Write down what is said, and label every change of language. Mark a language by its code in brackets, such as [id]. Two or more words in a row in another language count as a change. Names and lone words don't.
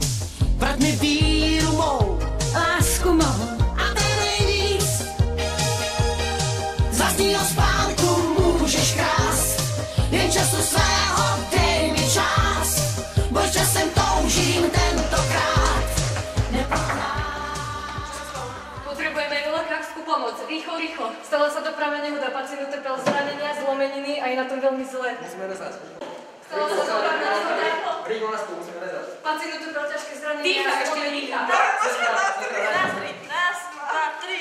[cs] Vrať mi víru mou, Lásku mou, a ten nejvíc. Z vlastního spánku můžeš krást, jen času svého dej mi čas. Boj časem toužím tentokrát neprohrát. [sk] Potrebujeme lekársku pomoc. Rýchlo, rýchlo. Stala sa dopravná nehoda. Pacient utrpel zranenia, zlomeniny a je na tom veľmi zle. Musíme rezať. Stala sa dopravná nehoda. Rýchlo na stôl, musíme rezať. Pacient utrpel ťažké zranenia. Dýcha, ešte dýcha. Raz, dva, tri.